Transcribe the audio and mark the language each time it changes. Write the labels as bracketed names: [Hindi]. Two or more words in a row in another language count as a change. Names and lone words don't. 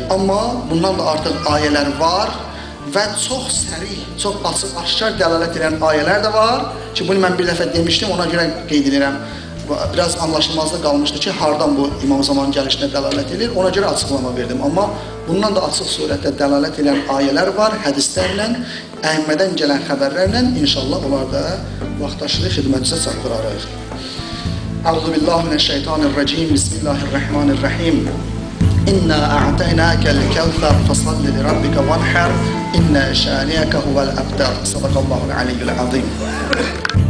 [Azerbaijani] Amma bundan da artıq ayələr var və çox sərih, çox açıq, aşkar dəlalət edən ayələr də var ki, bunu mən bir dəfə demişdim, ona görə qeyd edirəm. Biraz anlaşılmazda qalmışdı ki, hardan bu İmam Zaman gəlişinə dəlalət edir, ona görə açıqlama verdim. Amma bundan da açıq surətdə dəlalət edən ayələr var, hədislərlə, əhimmədən gələn xəbərlərlə, inşallah onlar da vaxtaşırı xidmətinizə çatdırarıq. [Arabic] أعوذ بالله من الشيطان الرجيم، بسم الله الرحمن الرحيم. إنا أعطيناك الكوثر فصل لربك وانحر إن شانئك هو الأبتر. صدق الله العلي العظيم.